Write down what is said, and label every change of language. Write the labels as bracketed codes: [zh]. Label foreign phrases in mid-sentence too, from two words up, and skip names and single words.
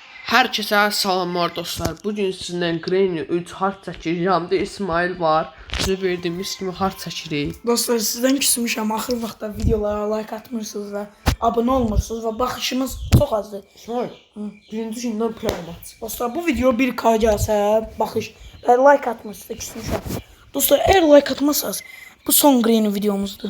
[tr] Herkese salamlar dostlar. Bugün sizinle Granny 3 hard çəkir. Yanımda İsmail var. Size verdiğimiz kimi hard çəkirik. [az] Dostlar sizden küsmüşəm. Axır vaxtda videolara like atmırsınız və abunə olmursunuz və baxışımız çox azdır. İsmail, birinci gündən plan at. Dostlar bu video 1K gəlsə baxış və like atmırsınız küsmüşəm. [tr] Dostlar eğer like atmazsanız bu son Granny videomuzdur.